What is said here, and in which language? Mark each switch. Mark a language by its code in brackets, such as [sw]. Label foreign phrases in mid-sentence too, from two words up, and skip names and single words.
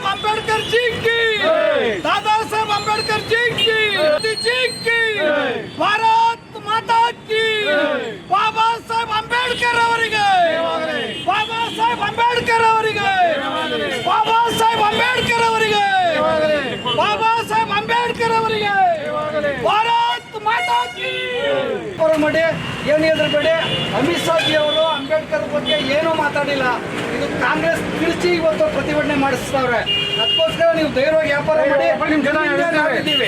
[hi] अंबेडकर जी की, दादा साहेब अंबेडकर जी की, जी की, भारत माता की, बाबा साहेब अंबेडकर ಅವರಿಗೆ, बाबा साहेब अंबेडकर ಅವರಿಗೆ, बाबा साहेब अंबेडकर ಅವರಿಗೆ, बाबा साहेब अंबेडकर ಅವರಿಗೆ, भारत माता की. [kn] ಮಾಡಿ ಏನು ಹೆದರಬೇಡಿ. ಅಮಿತ್ ಶಾ ಜಿ ಅವರು ಅಂಬೇಡ್ಕರ್ ಬಗ್ಗೆ ಏನೂ ಮಾತಾಡಿಲ್ಲ. ಇದು ಕಾಂಗ್ರೆಸ್ ತಿರುಚಿ ಇವತ್ತು ಪ್ರತಿಭಟನೆ ಮಾಡಿಸ್ತಾವ್ರೆ. ಅದಕ್ಕೋಸ್ಕರ ನೀವು ಧೈರ್ಯವಾಗಿ ವ್ಯಾಪಾರ ಮಾಡಿ. ನಾವಿದ್ದೀವಿ.